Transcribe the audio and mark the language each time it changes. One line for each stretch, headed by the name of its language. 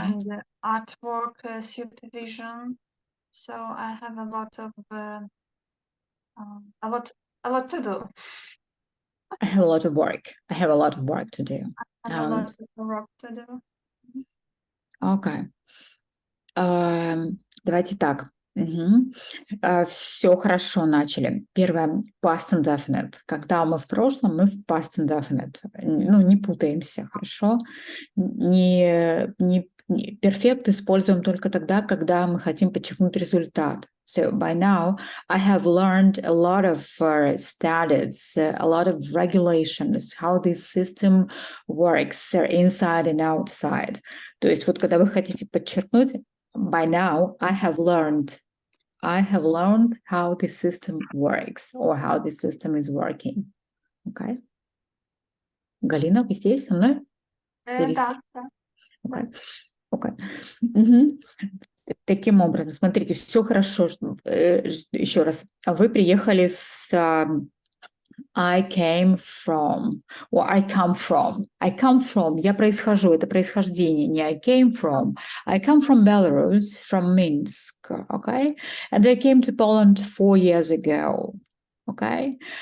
English: and artwork supervision. So I have a lot of a lot to do. I have a lot of work. I have a lot of work to do. I have a lot of work to do.
Russian: Окей. Давайте так. Все хорошо начали. Первое, past indefinite. Когда мы в прошлом, мы в past indefinite. Ну, не путаемся, хорошо? Не перфект используем только тогда, когда мы хотим подчеркнуть результат.
English: So by now, I have learned a lot of standards, a lot of regulations, how this system works inside and outside.
Russian: То есть вот когда вы хотите подчеркнуть,
English: by now, I have learned how the system works or how the system is working.
Russian: Okay? Галина, вы здесь со мной? Да.
English: Okay. Okay.
Russian: Таким образом, смотрите, все хорошо. Еще раз, вы приехали с
English: I came from, or I come from. I come from,
Russian: я происхожу, это происхождение, не
English: I came from. I come from Belarus, from Minsk, okay? And I came to Poland 4 years ago, okay?